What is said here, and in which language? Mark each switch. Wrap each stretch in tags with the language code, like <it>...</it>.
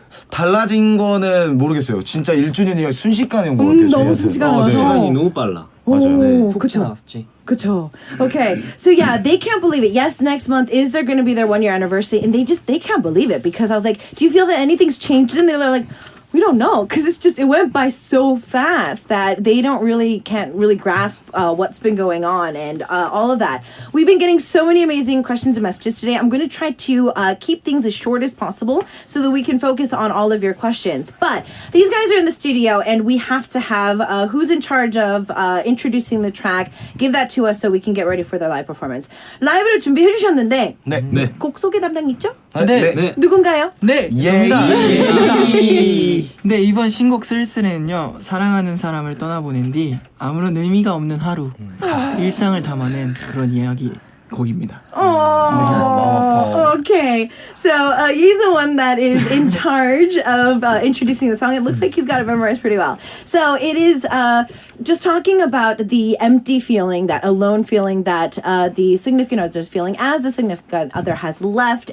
<ko>달라진 거는 모르겠어요. 진짜 1주년이 순식간에 온 것 같아요. 너무 저희한테. 순식간에 네. 와서. 시간이 너무 빨라. 맞아요. 훅 그쵸. 지나갔지. 그쵸.</ko> <en>Okay. So yeah, they can't believe it. Yes, next month is there going to be their 1-year anniversary, and they can't believe it because I was like, do you feel that anything's changed? And they're like, we don't know because it went by so fast that they can't really grasp what's been going on and all of that. We've been getting so many amazing questions and messages today. I'm going to try to keep things as short as possible so that we can focus on all of your questions. But these guys are in the studio and we have to have who's in charge of introducing the track. Give that to us so we can get ready for their live performance.</en> <ko>라이브를 준비해 주셨는데 네. 곡 소개 담당 있죠? 네. 누군가요? 네, 예. 네, 이번 신곡 쓸쓸해는요, 사랑하는 사람을 떠나보낸 뒤 아무런 의미가 없는 하루, 일상을 담아낸 그런 이야기 곡입니다.</ko> <en>Oh, okay. So he's the one that is in charge of introducing the song. It looks like he's got it memorized pretty well. So it is just talking about the empty feeling, that alone feeling that the significant other is feeling as the significant other has left.</en>